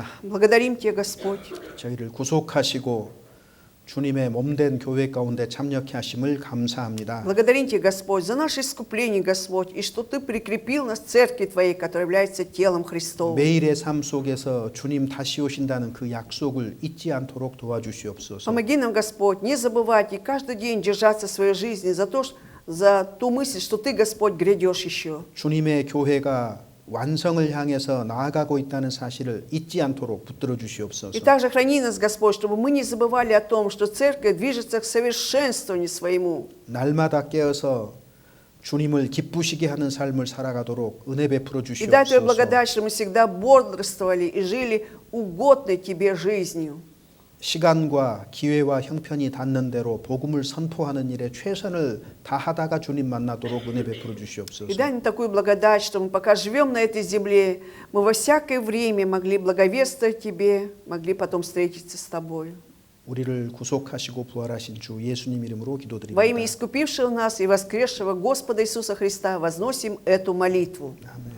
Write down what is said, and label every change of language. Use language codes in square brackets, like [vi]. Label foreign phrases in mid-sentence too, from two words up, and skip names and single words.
[ru] Благодарим Тебя, Господь, [ko] 저희를 구속하시고 주님의 몸된 교회 가운데 참여케 하심을 감사합니다. [ru] благодарим Тебя, Господь, за наше искупление, Господь, и что Ты прикрепил нас в церкви Твоей, которая является телом Христовым. [ko] 매일의 삶 속에서 주님 다시 오신다는 그 약속을 잊지 않도록 도와주시옵소서. [ru] Помоги нам, Господь, не забывать и каждый день держаться своей жизни за ту мысль, что Ты, Господь, грядешь еще. [ko] 주님의 교회가 완성을 향해서 나아가고 있다는 사실을 잊지 않도록 붙들어 주시옵소서. [ru] И также храни нас, Господь, чтобы мы не забывали о том, что церковь движется к совершенствованию своему. [ko] 날마다 깨어서 주님을 기쁘시게 하는 삶을 살아가도록 은혜 베풀어 [ru] И дай Тебе [ko] 주시옵소서. [ru] благодать, что мы всегда бодрствовали и жили угодной Тебе жизнью. [ko] 시간과 기회와 형편이 닿는 대로 복음을 선포하는 일에 최선을 다하다가 주님 만나도록 은혜 베풀어 주시옵소서. [ru] И дай нам такую благодать, что мы пока живем на этой земле, мы во всякое время могли благовествовать Тебе, могли потом встретиться с Тобой. [ko] 우리를 구속하시고 부활하신 주 예수님 이름으로 [ru] Во [ko] 기도드립니다. [ru] имя искупившего нас и воскресшего Господа Иисуса Христа возносим эту молитву. [ko] 아멘.